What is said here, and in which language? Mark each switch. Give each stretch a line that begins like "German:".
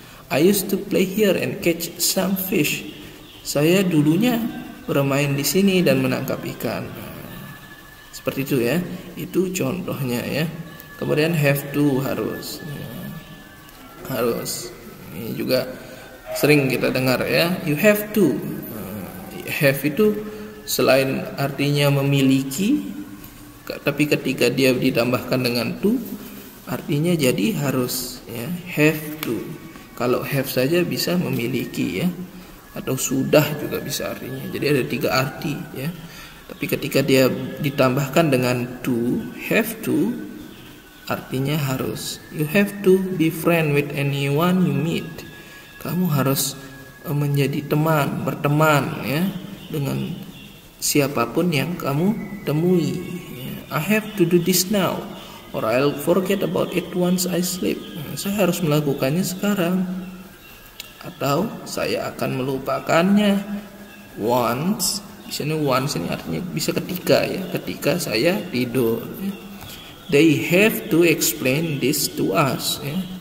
English: I used to play here and catch some fish.
Indonesian: Saya dulunya bermain di sini dan menangkap ikan. Seperti itu, ya. Itu contohnya, ya. Kemudian have to, harus, ya. Harus. Ini juga sering kita dengar, ya.
English: You have to.
Indonesian: Have itu selain artinya memiliki, tapi ketika dia ditambahkan dengan to, artinya jadi harus, ya. Have to. Kalau have saja bisa memiliki, ya, atau sudah juga bisa artinya. Jadi ada 3 arti, ya. Tapi ketika dia ditambahkan dengan to, have to, artinya harus.
English: You have to be friend with anyone you meet.
Indonesian: Kamu harus menjadi teman, berteman, ya, dengan siapapun yang kamu temui.
English: I have to do this now, or I'll forget about it once I sleep.
Indonesian: Saya harus melakukannya sekarang, atau saya akan melupakannya once. Di sini once ini artinya bisa ketika, ya, ketika saya tidur.
English: They have to explain this to us, ya.